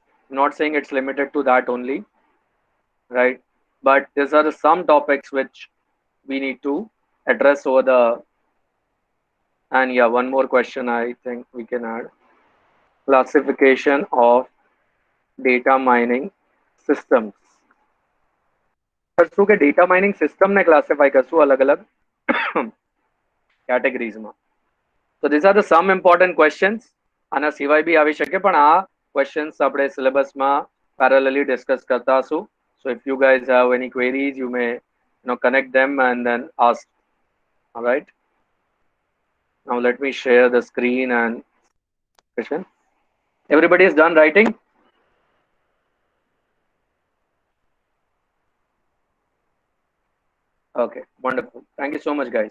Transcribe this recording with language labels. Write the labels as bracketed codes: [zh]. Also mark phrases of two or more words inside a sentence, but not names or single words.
[en] Not saying it's limited to that only, right? But these are the some topics which we need to address over the. And yeah, one more question I think we can add. Classification of data mining systems. [gu] શું કે [en] data mining system [gu] ને classify કરશું અલગ અલગ categories માં. [en] So these are the some important questions. [gu] આના સિવાય બી આવી શકે પણ આ questions આપણે syllabus માં [en] parallelly discuss [gu] કરતા હશું. [en] So if you guys have any queries, you may connect them and then ask. All right. Now let me share the screen and question. Everybody is done writing? Okay, wonderful. Thank you so much, guys.